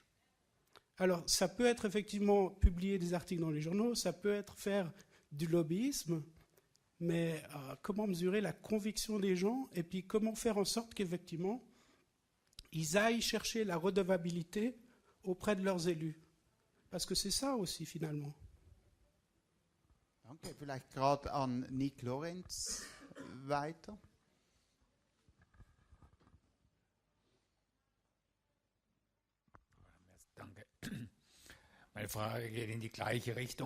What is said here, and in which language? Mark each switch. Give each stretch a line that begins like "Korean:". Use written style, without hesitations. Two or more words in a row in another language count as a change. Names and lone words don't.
French: Alors, ça peut être effectivement publier des articles dans les journaux, ça peut être faire du lobbyisme, mais comment mesurer la conviction des gens et puis comment faire en sorte qu'effectivement, ils aillent chercher la redevabilité auprès de leurs élus? Parce que c'est ça aussi, finalement.
German: Danke. Vielleicht gerade an Nick Lorenz weiter. Danke. Meine Frage geht in die gleiche Richtung.